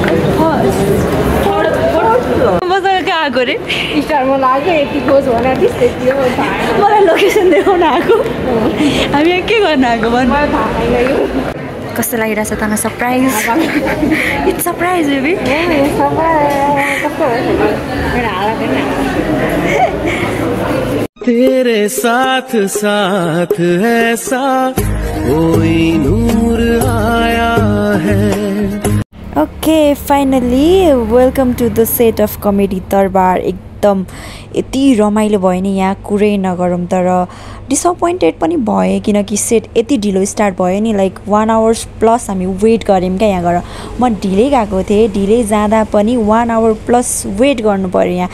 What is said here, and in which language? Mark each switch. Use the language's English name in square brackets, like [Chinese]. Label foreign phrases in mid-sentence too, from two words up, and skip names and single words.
[Nepali] मसँग कहाँ आएको रे स्टारमा लाग्यो यति खोज भने त्यति हो। मलाई लोकेसन देखाउन आएको, हामी यहाँ के गर्न आएको भन्? मलाई थाहा छैन यो कस्तो लागिरहेछ तँलाई? [English] surprise, it's surprise baby. [Hindi] तेरे साथ साथ ऐसा कोई नूर आया है। [English] okay finally welcome to the set of Comedy Darbar. [Nepali] एकदम यति रमाइलो भयो नि यहाँ, कुरै नगरौँ। तर डिसअपोइन्टेड पनि भएँ किनकि सेट यति ढिलो स्टार्ट भयो नि। [English] like 1 hours plus [Nepali] हामी वेट गऱ्यौँ क्या यहाँ गएर। म ढिलै गएको थिएँ, ढिलै जाँदा पनि [English] 1 hour plus [Nepali] वेट गर्नु पऱ्यो यहाँ।